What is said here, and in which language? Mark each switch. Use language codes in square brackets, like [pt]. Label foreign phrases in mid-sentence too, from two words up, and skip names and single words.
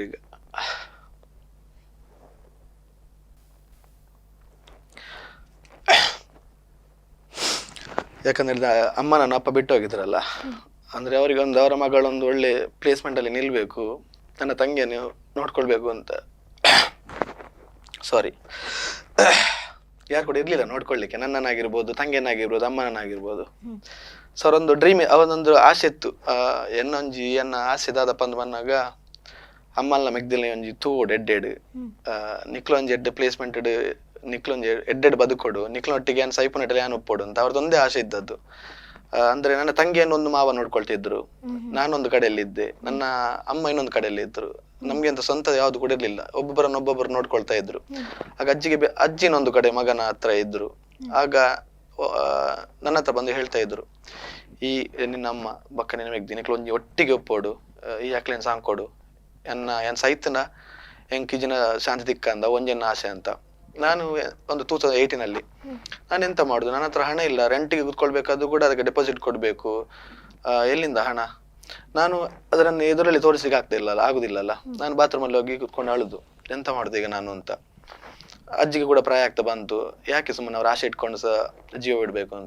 [kn] ಈಗ ಯಾಕಂದ್ರೆ ಅಮ್ಮ ನನ್ನ ಅಪ್ಪ ಬಿಟ್ಟು ಹೋಗಿದ್ರಲ್ಲ, ಅಂದ್ರೆ ಅವರಿಗೆ ಒಂದು ಅವರ ಮಗಳೊಂದು ಒಳ್ಳೆ ಪ್ಲೇಸ್ಮೆಂಟ್ ಅಲ್ಲಿ ನಿಲ್ಬೇಕು, ನನ್ನ ತಂಗಿಯನ್ನು ನೋಡ್ಕೊಳ್ಬೇಕು ಅಂತ. ಸಾರಿ, ಯಾರು ಕೂಡ ಇರ್ಲಿಲ್ಲ ನೋಡ್ಕೊಳ್ಲಿಕ್ಕೆ, ನನ್ನನ್ನಾಗಿರ್ಬೋದು, ತಂಗಿಯನ್ನಾಗಿರ್ಬೋದು, ಅಮ್ಮನನ್ನಾಗಿರ್ಬೋದು. ಸೊ ಅವರೊಂದು ಡ್ರೀಮ್, ಅವನೊಂದು ಆಸೆ ಇತ್ತು. [tcy] ಎನ್ನೊಂಜಿ ಎನ್ನ ಆಸೆ ದಾದಪ್ಪ ಅಂದ್ ಬಂದಾಗ ಅಮ್ಮಲ್ನ ಮೆಗ್ದಿಲ್ನ ಒಂಜಿ ತೂಡ್ ಎಡ್ಡೆಡ್ ನಿಕ್ಲೊಂಜಿ ಎಡ್ಡೆ ಪ್ಲೇಸ್ಮೆಂಟ್ ನಿಕ್ಲೊಂಜಿ ಎಡ್ಡೆಡ್ ಬದುಕೊಡು, ನಿಕ್ಲೊಟ್ಟಿಗೆ ಏನ್ ಸೈಪುನಟ್ಟಲ್ಲಿ ಏನ್ ಒಪ್ಪೋಡು ಅಂತ [kn] ಅವ್ರದ್ದೊಂದೇ ಆಸೆ ಇದ್ದದ್ದು. ಅಂದ್ರೆ ನನ್ನ ತಂಗಿಯನ್ನು ಒಂದು ಮಾವ ನೋಡ್ಕೊಳ್ತಿದ್ರು, ನಾನೊಂದು ಕಡೆಯಲ್ಲಿದ್ದೆ, ನನ್ನ ಅಮ್ಮ ಇನ್ನೊಂದು ಕಡೆಯಲ್ಲಿ ಇದ್ರು. ನಮ್ಗೆ ಅಂತ ಸ್ವಂತ ಯಾವ್ದು ಕೂಡ ಇರ್ಲಿಲ್ಲ, ಒಬ್ಬೊಬ್ಬರು ನೋಡ್ಕೊಳ್ತಾ ಇದ್ರು. ಆಗ ಅಜ್ಜಿನೊಂದು ಕಡೆ ಮಗನ ಹತ್ರ ಇದ್ರು. ಆಗ ನನ್ನ ಹತ್ರ ಬಂದು ಹೇಳ್ತಾ ಇದ್ರು, [tcy] ಈ ನಿನ್ನ ಅಮ್ಮ ಬಕ್ಕ ನಿನ್ನ ಮೆಗ್ದಿ ನಿಕ್ಲೊಂಜಿ ಒಟ್ಟಿಗೆ ಒಪ್ಪೋಡು, ಈ ಅಕ್ಲೇನ್ ಸಾಂಗ್ ಎನ್ ಸೈತನ ಎಂಕಿಜಿನ ಶಾಂತಿ ದಿಕ್ಕ ಅಂದ ಒಂಜನ್ನ ಆಸೆ ಅಂತ. [kn] ನಾನು ಒಂದು 2018 ನಾನು ಎಂತ ಮಾಡುದು, ನನ್ನ ಹತ್ರ ಹಣ ಇಲ್ಲ, ರೆಂಟಿಗೆ ಕೂತ್ಕೊಳ್ಬೇಕಾದ್ರು ಕೂಡ ಅದಕ್ಕೆ ಡೆಪಾಸಿಟ್ ಕೊಡ್ಬೇಕು, ಎಲ್ಲಿಂದ ಹಣ? ನಾನು ಅದನ್ನು ಎದುರಲ್ಲಿ ತೋರಿಸ್ಲಿಕ್ಕೆ ಆಗುದಿಲ್ಲಲ್ಲ. ನಾನು ಬಾತ್ರೂಮ್ ಅಲ್ಲಿ ಹೋಗಿ ಕೂತ್ಕೊಂಡು ಅಳುದು, ಎಂತ ಮಾಡುದು ಈಗ ನಾನು ಅಂತ. ಅಜ್ಜಿಗೆ ಕೂಡ ಪ್ರಾಯ ಆಗ್ತಾ ಬಂತು, ಯಾಕೆ ಸುಮ್ಮನೆ ಅವ್ರ ಆಸೆ ಇಟ್ಕೊಂಡು ಜೀವ ಬಿಡ್ಬೇಕು ಅಂತ.